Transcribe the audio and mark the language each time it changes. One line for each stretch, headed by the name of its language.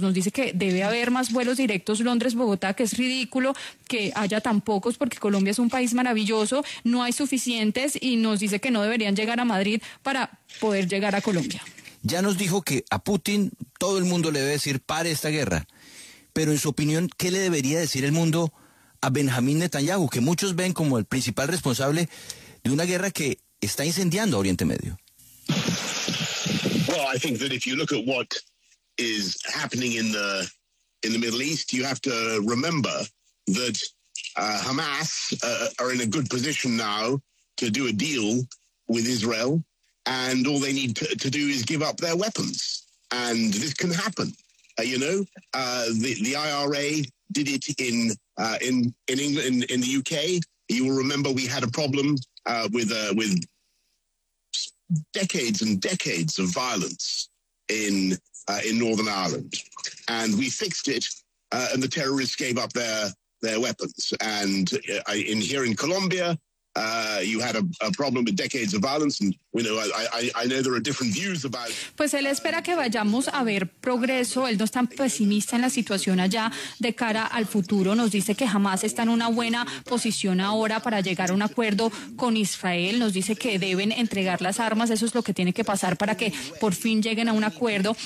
Spanish: Nos dice que debe haber más vuelos directos Londres-Bogotá, que es ridículo que haya tan pocos, porque Colombia es un país maravilloso, no hay suficientes, y nos dice que no deberían llegar a Madrid para poder llegar a Colombia. Ya nos dijo que a Putin todo el mundo le debe decir pare esta guerra, pero en su opinión, ¿qué le debería decir el mundo a Benjamín Netanyahu, que muchos ven como el principal responsable de una guerra que está incendiando a Oriente Medio?
English: Well, I think that if you look at what is happening in the Middle East, you have to remember that Hamas are in a good position now to do a deal with Israel. And all they need to do is give up their weapons. And this can happen. The IRA did it in England, in the UK. You will remember we had a problem with decades and decades of violence in Northern Ireland. And we fixed it, and the terrorists gave up their weapons. And here in Colombia, you had a problem with decades of violence, and I know there are different views about.
Spanish: Pues él espera que vayamos a ver progreso. Él no es tan pesimista en la situación allá de cara al futuro. Nos dice que Hamas está en una buena posición ahora para llegar a un acuerdo con Israel. Nos dice que deben entregar las armas. Eso es lo que tiene que pasar para que por fin lleguen a un acuerdo.